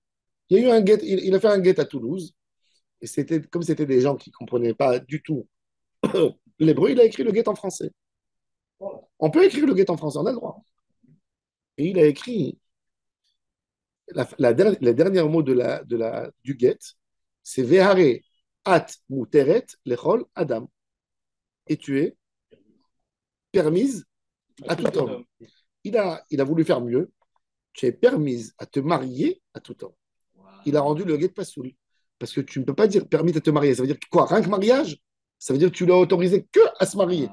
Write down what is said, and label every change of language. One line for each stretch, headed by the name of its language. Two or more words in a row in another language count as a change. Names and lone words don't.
French: Il y a eu un guet, il a fait un guet à Toulouse, et comme c'était des gens qui ne comprenaient pas du tout l'hébreu, il a écrit le guet en français. On peut écrire le guet en français, on a le droit. Et il a écrit les derniers mots du guet, c'est
Hebrew: והרי את מותרת לכל אדם.
French: Et tu es permise à tout homme. Il a voulu faire mieux. Tu es permise à te marier à tout homme. Il a rendu le guet pasoul. Parce que tu ne peux pas dire permis à te marier. Ça veut dire quoi? Rien que mariage, ça veut dire que tu l'as autorisé que à se marier.